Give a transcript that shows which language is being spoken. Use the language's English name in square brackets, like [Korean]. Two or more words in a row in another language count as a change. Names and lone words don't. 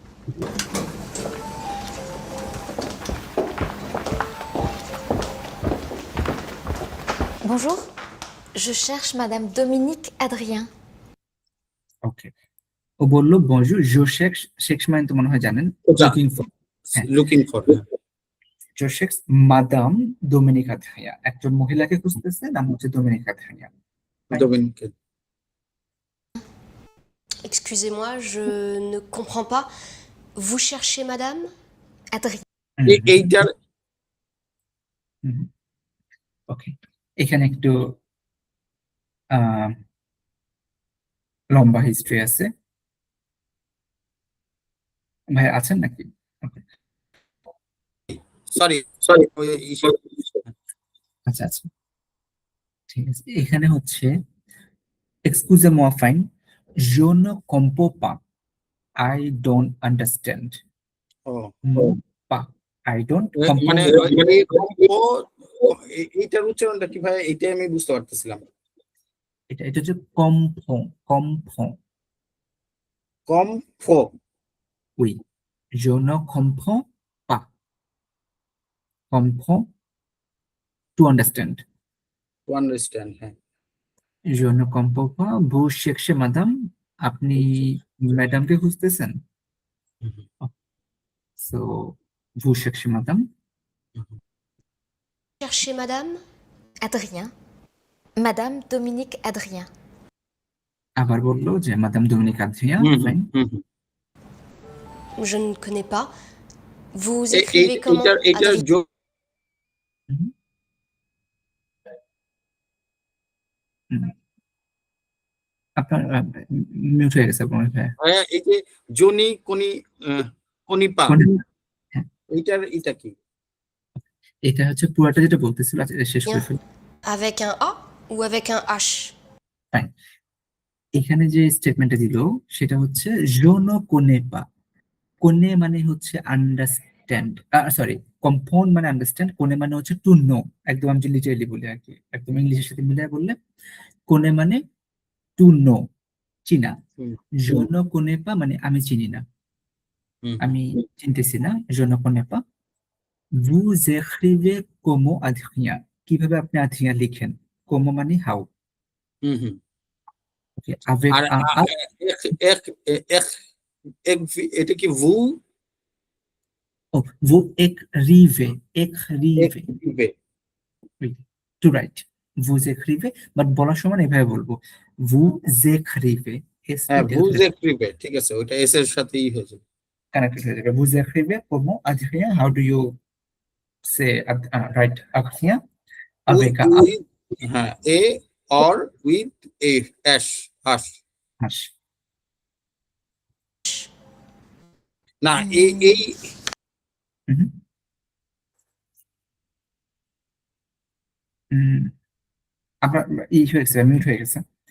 [French] Bonjour, je cherche Madame Dominique Adrien. [Bangla] ওকে, ও বললো [French] bonjour, je cherche. [Bangla] শেক্স মানে তো মনে হয় জানেন, [English] looking for. looking for [French] je cherche madame Dominique Adrien, [Bangla] একজন মহিলাকে খুঁজতেছে, নাম হচ্ছে ডোমিনিক আদ্রিয়া। ডোমিনিক। [French] Excusez-moi, je ne comprends pas. Vous cherchez madame? Adrien. [Bangla] এইটার ওকে, এখানে একটু লম্বা হিস্ট্রি আছে। ভাই আছেন নাকি? সরি আচ্ছা আচ্ছা, ঠিক আছে। এখানে হচ্ছে [French] excusez-moi fine, je ne comprends pas, [English] I don't understand. [Bangla] ও [English] pas, I don't [Bangla] মানে [French] comprendre. [Bangla] এইটার উচ্চারণটা কি ভাই, এইটাই আমি বুঝতে পারতেছিলাম। এটা এটা হচ্ছে কম্ফো, কম্ফো। কম ফ [French] Oui, je ne comprends pas. Comprends, [English] to understand. to understand, [Bangla] হ্যাঁ। [French] Je ne comprends pas. Vous cherchez madame. [Bangla] আপনি ম্যাডামকে খুঁজতেছেন? So, [French] vous cherchez madame. Cherchez madame. Adrien. Madame Dominique Adrien. [Bangla] আবার বললো যে madame Dominique Adrien. Fine. [French] Je ne connais pas. Vous écrivez comment? [Bangla] এইটার Adrien. Mhm. আপনার মিউট হয়ে গেছে মনে হয়। হ্যাঁ, এই যে জনি কোনি কোনিপা, হ্যাঁ, এটা কি? এটা হচ্ছে পুরাটা যেটা বলতেছিল, আচ্ছা, এটা শেষ করে ফেলি। [French] Avec un A ou avec un H? Fine. [Bangla] এখানে যে স্টেটমেন্টটা দিল সেটা হচ্ছে [French] je ne connais pas. [Bangla] কোনে মানে হচ্ছে আন্ডারস্ট্যান্ড, সরি, কম্পাউন্ড মানে আন্ডারস্ট্যান্ড, কোনে মানে হচ্ছে [English] to know. [Bangla] একদম আমি লিটারালি বলি আর কি, একদম ইংলিশের সাথে মিলিয়ে বললে কোনে মানে [English] to know, [Bangla] চিনা। হুম। [French] je ne connais pas [Bangla] মানে আমি চিনি না, আমি চিনতেছি না। [French] je ne connais pas. Vous écrivez comment Adrien? [Bangla] কিভাবে আপনি Adrien লিখেন? comment মানে হাউ। ওকে, [French] avec [Bangla] আর [French] un A. [Bangla] এটা কি ভু? [French] Oh, vous écrivez, écrivez. Oui, [English] to write. [French] Vous écrivez, [Bangla] but বলার সময় এভাবে বলবো, [French] vous écrivez, [Bangla] হ্যাঁ, [French] vous écrivez, [Bangla] ঠিক আছে, ওইটা এস এর সাথেই হয়েছে। কানেক্টেড হয়ে যাবে। [French] vous écrivez comment Adrien? [English] How do you say write Adrien? [French] avec un A. [English] হ্যাঁ, A or with a H হাস। হাস। [Bangla] না, এই Mhm. আপনার ই হয়ে গেছে, মিউট হয়ে গেছে।